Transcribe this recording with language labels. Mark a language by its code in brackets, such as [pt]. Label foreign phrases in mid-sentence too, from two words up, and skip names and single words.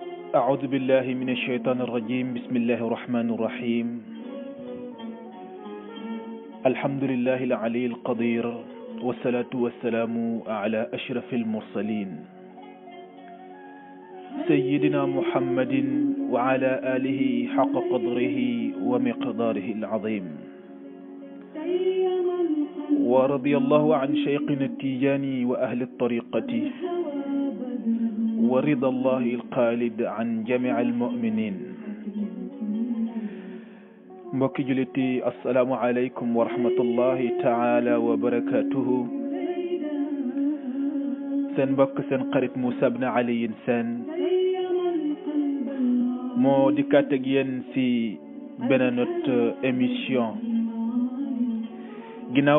[ar] أعوذ بالله من الشيطان الرجيم بسم الله الرحمن الرحيم الحمد لله العلي القدير والصلاة والسلام على أشرف المرسلين سيدنا محمد وعلى آله حق قدره ومقداره العظيم ورضي الله عن شيخنا التيجاني وأهل الطريقة ورضا الله الخالد عن جميع المؤمنين [wo] mbokki juliti [ar] السلام عليكم ورحمة الله تعالى وبركاته [wo] seen mbokk seen xarit Moussa Ibn Aliyin Sène moo dikkaat ak yéen si beneen émission ginnaaw